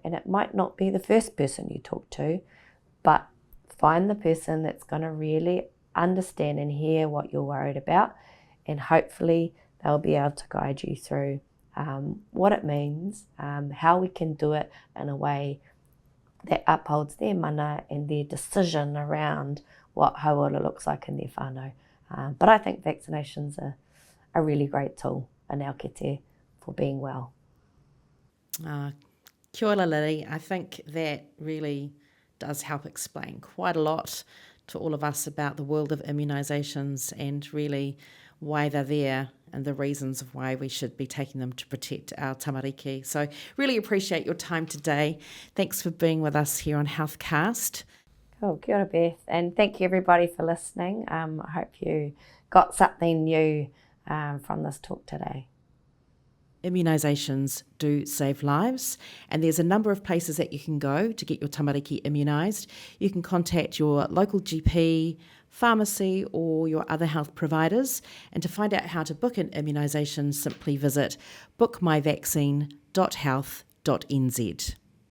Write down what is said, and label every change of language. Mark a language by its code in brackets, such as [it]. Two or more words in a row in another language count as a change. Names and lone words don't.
[en] And it might not be the first person you talk to, but find the person that's going to really understand and hear what you're worried about, and hopefully they'll be able to guide you through what it means, how we can do it in a way that upholds their mana and their decision around what hauora looks like in their whānau. But I think vaccinations are a really great tool in our kete for being well. [mi] Kia ora, Lily. [en] I think that really does help explain quite a lot to all of us about the world of immunisations and really why they're there and the reasons of why we should be taking them to protect our tamariki. So really appreciate your time today. Thanks for being with us here on Healthcast. Cool, [mi] kia ora, Beth. [en] And thank you everybody for listening. I hope you got something new from this talk today. Immunisations do save lives, and there's a number of places that you can go to get your tamariki immunised. You can contact your local GP, pharmacy or your other health providers, and to find out how to book an immunisation, simply visit bookmyvaccine.health.nz.